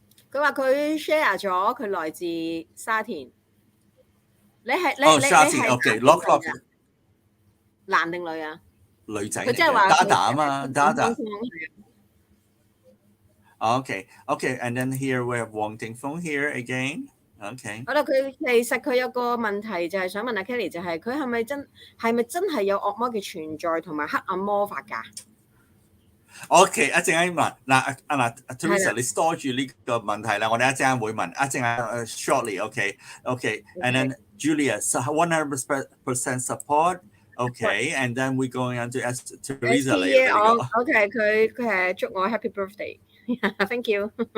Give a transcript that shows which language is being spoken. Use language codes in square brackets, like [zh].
[zh] 佢話佢 share 咗佢來自沙田，你沙田 OK，lock 男定女啊？女仔，佢即係話 Dada 啊嘛 ，Dada。 [en] Okay, and then here we have 黃定峰 here again. Okay。 [zh] 好啦，其實佢有個問題就係想問阿 Kelly， 就係佢係咪真係有惡魔嘅存在同埋黑暗魔法㗎？ OK， 一陣間問嗱Teresa， 你 store 住呢個問題啦，我哋一陣間會問，一陣間shortly，OK， [en] and then Julia 100% support， [zh] OK， [en] and then we going on to ask Teresa [zh] 嚟。 OK， 佢係祝我 [en] Happy Birthday，Thank you。